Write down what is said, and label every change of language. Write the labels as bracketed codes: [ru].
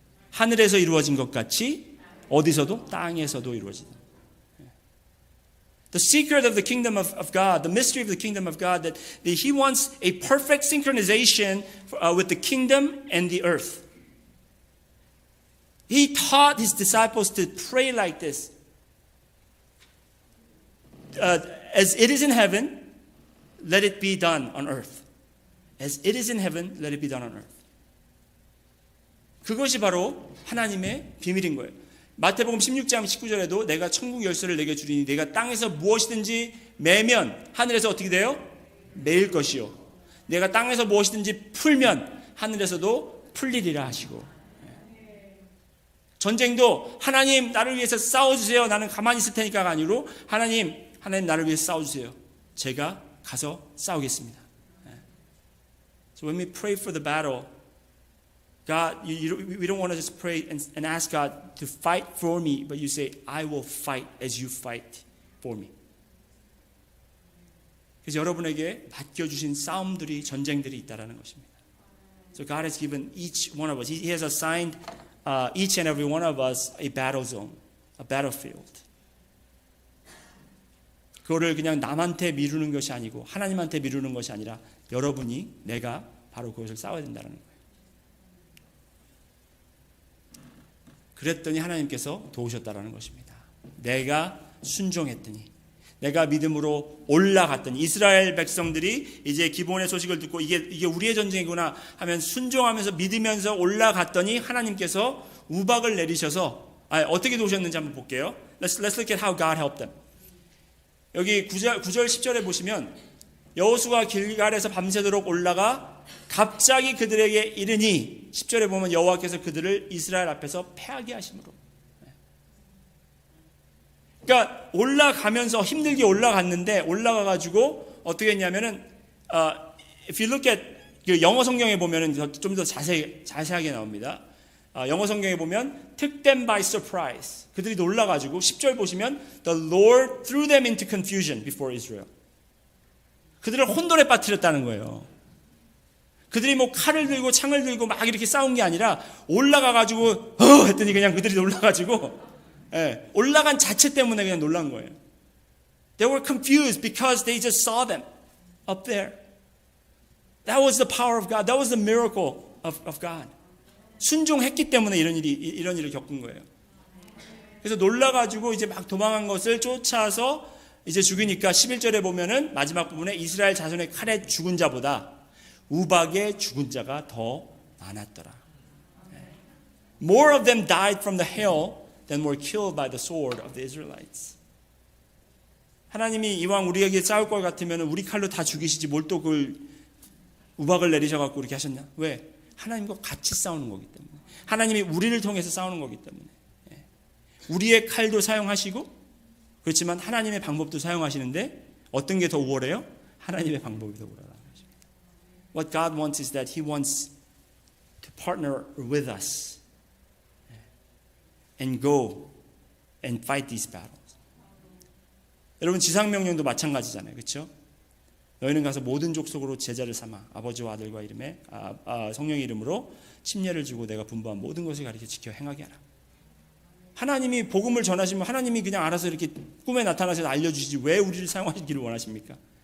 [ko] 하늘에서 이루어진 것 같이 어디서도 땅에서도 이루어진다. [en] The secret of the kingdom of God, the mystery of the kingdom of God, that He wants a perfect synchronization with the kingdom and the earth. He taught His disciples to pray like this. As it is in heaven, let it be done on earth. As it is in heaven, let it be done on earth. [ko] 그것이 바로 하나님의 비밀인 거예요. 마태복음 16장 19절에도 내가 천국 열쇠를 내게 주리니 내가 땅에서 무엇이든지 매면 하늘에서 어떻게 돼요? 매일 것이요. 내가 땅에서 무엇이든지 풀면 하늘에서도 풀리리라 하시고. 전쟁도 하나님 나를 위해서 싸워주세요. 나는 가만히 있을 테니까가 아니로 하나님 나를 위해서 싸워주세요. 제가 가서 싸우겠습니다. [en] So when we pray for the battle, God, we don't want to just pray and ask God to fight for me, but you say, I will fight as you fight for me. [ko] 그래서 여러분에게 맡겨주신 싸움들이, 전쟁들이 있다는 것입니다. [en] So God has given each one of us, He has assigned each and every one of us a battle zone, a battlefield. [ko] 그거를 그냥 남한테 미루는 것이 아니고 하나님한테 미루는 것이 아니라 여러분이, 내가 바로 그것을 싸워야 된다는 거예요. 그랬더니 하나님께서 도우셨다라는 것입니다. 내가 순종했더니, 내가 믿음으로 올라갔더니, 이스라엘 백성들이 이제 기본의 소식을 듣고 이게 우리의 전쟁이구나 하면 순종하면서 믿으면서 올라갔더니 하나님께서 우박을 내리셔서 어떻게 도우셨는지 한번 볼게요. [en] Let's look at how God helped them. [ko] 여기 9절 10절에 보시면 여호수아가 길갈에서 밤새도록 올라가 갑자기 그들에게 이르니 10절에 보면 여호와께서 그들을 이스라엘 앞에서 패하게 하심으로. 그러니까 올라가면서 힘들게 올라갔는데 올라가가지고 어떻게 했냐면은 [en] if you look at [ko] 그 영어 성경에 보면은 좀 더 자세하게 나옵니다. 영어 성경에 보면 [en] took them by surprise. [ko] 그들이 놀라가지고 10절 보시면 [en] the Lord threw them into confusion before Israel. [ko] 그들을 혼돈에 빠뜨렸다는 거예요. 그들이 뭐 칼을 들고 창을 들고 막 이렇게 싸운 게 아니라 올라가가지고 했더니 그냥 그들이 놀라가지고 올라간 자체 때문에 그냥 놀란 거예요. [en] They were confused because they just saw them up there. That was the power of God. That was the miracle of God. [ko] 순종했기 때문에 이런 일을 겪은 거예요. 그래서 놀라가지고 이제 막 도망한 것을 쫓아서 이제 죽이니까 11절에 보면은 마지막 부분에 이스라엘 자손의 칼에 죽은 자보다 우박에 죽은 자가 더 많았더라. [en] More of them died from the hail than were killed by the sword of the Israelites. [ko] 하나님이 이왕 우리에게 싸울 것 같으면 우리 칼로 다 죽이시지 뭘 또 그걸 우박을 내리셔갖고 이렇게 하셨냐? 왜? 하나님과 같이 싸우는 거기 때문에. 하나님이 우리를 통해서 싸우는 거기 때문에. 우리의 칼도 사용하시고 그렇지만 하나님의 방법도 사용하시는데 어떤 게 더 우월해요? 하나님의 방법이 더 우월하다는 것입니다. [en] What God wants is that He wants to partner with us and go and fight these battles. [ko] 여러분 지상명령도 마찬가지잖아요. 그렇죠? 너희는 가서 모든 족속으로 제자를 삼아 아버지와 아들과 이름에 성령의 이름으로 침례를 주고 내가 분부한 모든 것을 가르쳐 지켜 행하게 하라. 하나님이 복음을 전하시면 하나님이 그냥 알아서 이렇게 꿈에 나타나셔서 알려주시지 왜 우리를 사용하시기를 원하십니까?